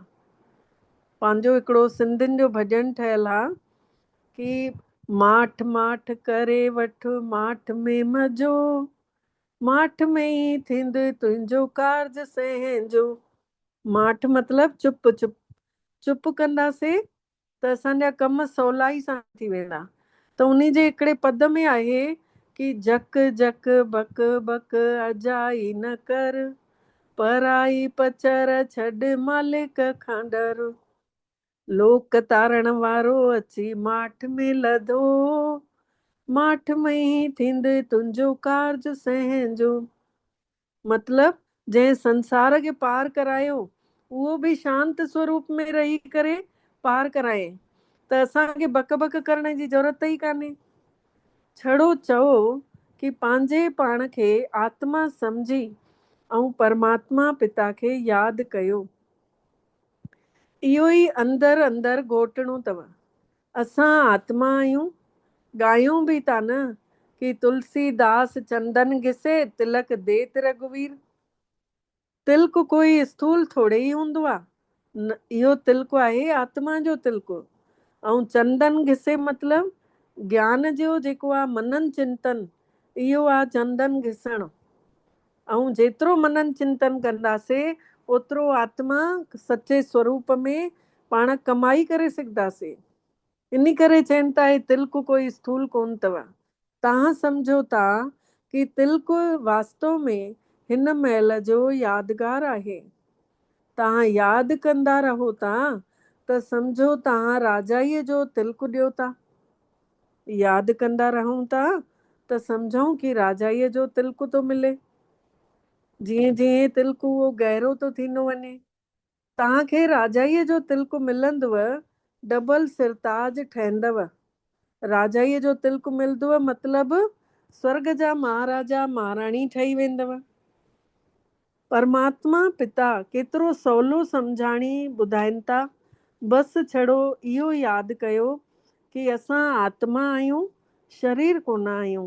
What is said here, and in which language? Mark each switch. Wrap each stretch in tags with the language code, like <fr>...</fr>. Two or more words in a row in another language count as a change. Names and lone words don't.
<sd>पंहिंजो हिकिड़ो सिंधियुनि जो भॼन ठहियलु आहे कि माठ माठ करे वठ माठ में मज़ो, माठ में ई थींद तुंहिंजो कारज सहंजो। माठ मतिलबु चुप चुप चुप कंदासीं त असांजा कम सवलाई सां थी वेंदा। त उन जे हिकिड़े पद में आहे कि जक जक बक बक अजाई न कर, पराई पचर छॾ मालिक खां डर, लोक तारण वारो अची माठ में लधो, माठ में ई थींद तुंहिंजो कारज सहंजो। मतिलबु जंहिं संसार खे पार करायो उहो बि शांत स्वरूप में रही करे पार कराए, त असांखे बक बक करण जी ज़रूरत ई कान्हे। छड़ो चओ कि पंहिंजे पाण खे आत्मा सम्झी ऐं परमात्मा पिता खे यादि कयो। इहो ई अंदरि अंदरि घोटणो अथव। असां आत्मा आहियूं, ॻायूं बि था न कि तुलसीदास</sd> <hi>चंदन घिसे तिलक देत रघुवीर।</hi> <sd>तिलक कोई स्थूल थोड़े ई हूंदो आहे, इहो तिलक आहे आत्मा जो तिलक। ऐं चंदन घिसे मतिलबु ज्ञान जो जेको आहे मनन चिंतन, इहो आहे चंदन घिसणु। ऐं जेतिरो मनन चिंतन कंदासीं ओतिरो आत्मा सचे स्वरूप में पाण कमाई करे सघंदासीं। इन करे चवनि था हे तिलक कोई स्थूल कोन अथव। तव्हां सम्झो था कि तिलक वास्तव में हिन महिल जो यादगार आहे। तव्हां यादि कंदा रहो था त सम्झो तव्हां राजाईअ जो तिलक ॾियो था। यादि कंदा रहूं था त सम्झूं कि राजाईअ जो तिलक थो मिले। जीअं जीअं तिलक उहो गहरो थो थींदो वञे, तव्हांखे राजाईअ जो तिलक मिलंदव, डबल सिरताज ठहंदव। राजाईअ जो तिलक मिलंदव मतिलबु स्वर्ग जा महाराजा महाराणी ठही वेंदव। परमात्मा पिता केतिरो सवलो सम्झाणी ॿुधाइनि था। बसि छड़ो इहो यादि कयो कि असां आत्मा आहियूं, शरीर कोन आहियूं।</sd>